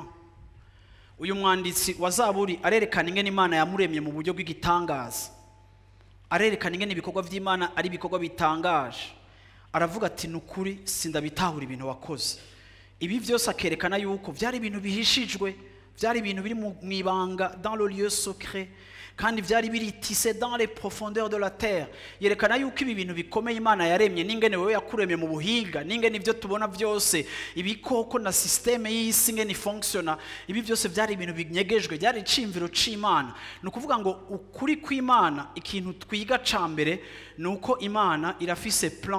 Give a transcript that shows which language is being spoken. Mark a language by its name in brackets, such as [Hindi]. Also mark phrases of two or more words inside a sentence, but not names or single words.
[Rundi] Uyu mwanditsi wa Zaburi arerekana ingene Imana yamuremye mu buryo bw'igitangaza. Arerekana ingene ibikorwa vy'Imana ari ibikorwa bitangaje. Aravuga ati nukuri sindabitahura ibintu wakoze. Ibi vyose akerekana yuko vyari ibintu bihishijwe, byari ibintu biri mu ibanga, [French] dans le lieu secret, [Rundi] kandi byari biritise [French] dans les profondeurs de la terre. [Rundi] Yerekana yuko ibi bintu bikomeye Imana yaremye, n'ingene wewe yakuremye mu buhinga, n'ingene ibyo tubona byose, ibikoko na systeme y'isi ingene fonctiona, ibi byose byari ibintu binyegejwe, byari icimviro c'Imana. Ni ukuvuga ngo ukuri kw'Imana, ikintu twiga ca mbere ni uko Imana irafise plan.